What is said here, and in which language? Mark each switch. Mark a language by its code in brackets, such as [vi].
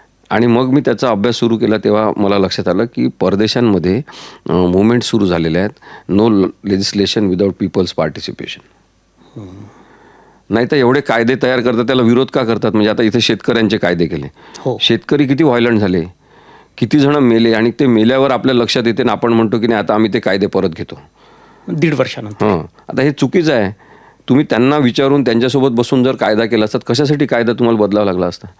[mr] आणि मग मी त्याचा अभ्यास सुरू केला. तेव्हा मला लक्षात आलं की परदेशांमध्ये मुवमेंट सुरू झालेल्या आहेत. [en] No legislation without people's participation. [mr] नाही तर एवढे कायदे तयार करतात, त्याला विरोध का करतात. म्हणजे आता इथे शेतकऱ्यांचे कायदे केले, शेतकरी किती व्हायलंट झाले, किती जण मेले, आणि ते मेल्यावर आपल्या लक्षात येते ना आपण म्हणतो की नाही आता आम्ही ते कायदे परत घेतो 1.5 वर्षानंतर. आता हे चुकीचं आहे. तुम्ही त्यांना विचारून त्यांच्यासोबत बसून जर कायदा केला असतात, कशासाठी कायदा तुम्हाला बदलावा लागला असता.